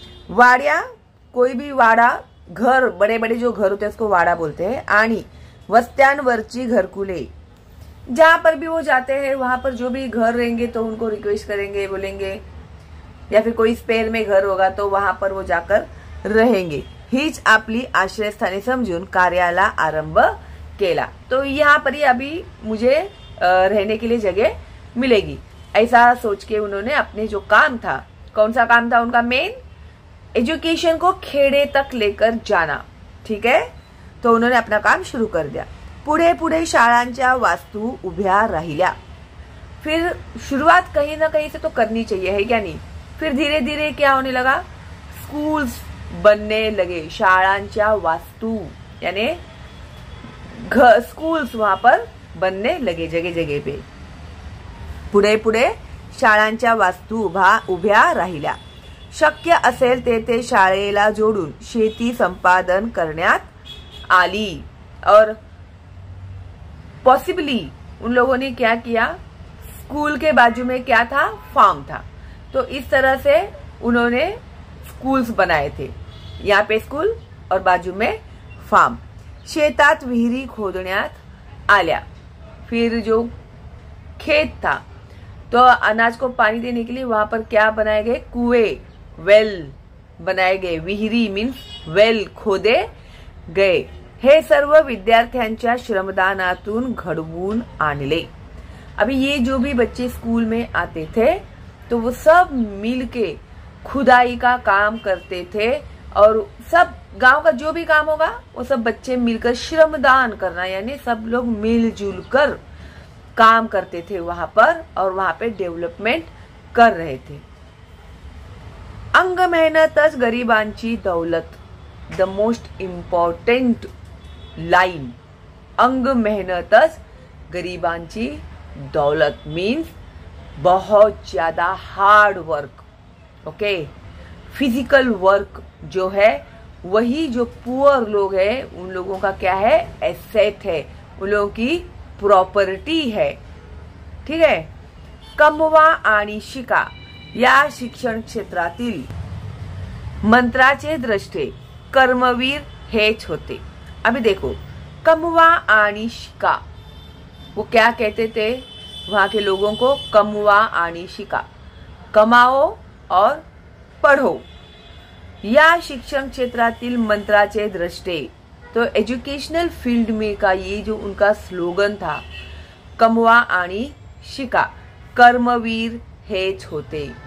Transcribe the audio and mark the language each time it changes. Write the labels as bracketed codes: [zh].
[hi] वाड्या, कोई भी वाड़ा, घर, बड़े बड़े जो घर होते हैं उसको वाड़ा बोलते हैं. [mr] आणि वस्त्यांवरची घरकुले, [hi] जहां पर भी वो जाते हैं वहां पर जो भी घर रहेंगे तो उनको रिक्वेस्ट करेंगे, बोलेंगे, या फिर कोई स्पेयर में घर होगा तो वहां पर वो जाकर रहेंगे. [mr] हीच आपली आश्रयस्थाने समजून कार्याला आरंभ केला. [hi] तो यहाँ पर ही अभी मुझे रहने के लिए जगह मिलेगी, ऐसा सोच के उन्होंने अपने जो काम था, कौन सा काम था उनका? मेन एजुकेशन को खेड़े तक लेकर जाना. ठीक है, तो उन्होंने अपना काम शुरू कर दिया. [mr] पुढे पुढे शाळांच्या वास्तू उभ्या राहिल्या. [hi] फिर शुरुआत कहीं ना कहीं से तो करनी चाहिए, है क्या नहीं? फिर धीरे धीरे क्या होने लगा, स्कूल्स बनने लगे. [mr] शाळांच्या वास्तू [hi] यानी स्कूल्स वहां पर बनने लगे जगह जगह पे. [mr] पुढे पुढे शाळांच्या वास्तू उभ्या राहिल्या. शक्य असेल तेथे शाळेला जोडून शेती संपादन करण्यात आली. [hi] और पॉसिबली उन लोगों ने क्या किया, स्कूल के बाजू में क्या था, फार्म था. तो इस तरह से उन्होंने स्कूल्स बनाए थे। यहाँ पे स्कूल और बाजू में फार्म। [mr] शेतात विहिरी खोदण्यात आल्या। [hi] फिर जो खेत था तो अनाज को पानी देने के लिए वहां पर क्या बनाए गए, कुएं, वेल बनाए गए। विहिरी मीन्स वेल खोदे गए। [mr] हे सर्व विद्यार्थ्यांच्या श्रमदानातून घडवून आणले। [hi] अभी ये जो भी बच्चे स्कूल में आते थे तो वो सब मिलके खुदाई का काम करते थे, और सब गांव का जो भी काम होगा वो सब बच्चे मिलकर श्रमदान करना, यानी सब लोग मिलजुल कर काम करते थे वहां पर, और वहां पे डेवलपमेंट कर रहे थे। [mr] अंग मेहनतच गरिबांची दौलत, [en] The most important line. [mr] अंग मेहनतच गरिबांची दौलत [hi] मीन्स बहुत ज्यादा hard work, okay. Physical work जो है वही जो पुअर लोग हैं उन लोगों का क्या है, एसेट है, उन लोगों की प्रॉपर्टी है, ठीक है। [mr] कमवा आणि शिका या शिक्षण क्षेत्रातील मंत्राचे द्रष्टे कर्मवीर हेच होते। [hi] अभी देखो, [mr] कमवा आणि शिका, [hi] वो क्या कहते थे वहां के लोगों को, कमवा आणि शिका, कमाओ और पढ़ो। [mr] या शिक्षण क्षेत्रातील मंत्राचे द्रष्टे, [hi] तो एजुकेशनल फील्ड में का ये जो उनका स्लोगन था, [mr] कमवा आणि शिका, कर्मवीर हेच होते।